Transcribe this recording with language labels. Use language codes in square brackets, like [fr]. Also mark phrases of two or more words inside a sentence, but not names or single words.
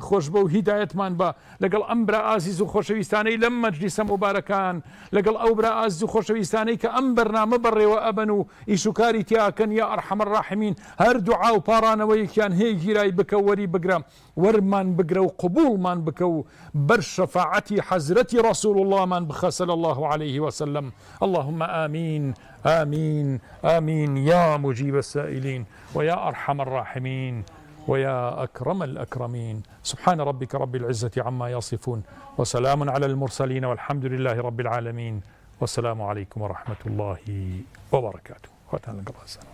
[ckb] خۆش بە و هیدایەتمان بە لەگەڵ ئەم برا ئازیز و خۆشەویستانەی لەم مەجلیسە مبارەکان لەگەڵ ئەو برا ئازیز و خۆشەویستانەی کە ئەم بەرنامە بەڕێوە ئەبن و ئیشوکاری تیاکەن [ar] یا ئەرحەم الراحمین [ckb] هەر دوعا و پارانەوەیەکیان هەیە گیرای بکە وەری بگرە وەرمان بگرە و قبولمان بکە و بەر شەفاعەتی حەزرەتی ڕەسوڵ اللهمان بخە [ar] صلی الله عليه وسلم اللهم آمين آمين آمين يا مجيب السائلين ويا أرحم الراحمين ويا أكرم الأكرمين سبحان ربك رب العزة عما يصفون وسلام على المرسلين والحمد لله رب العالمين والسلام عليكم ورحمة الله وبركاته.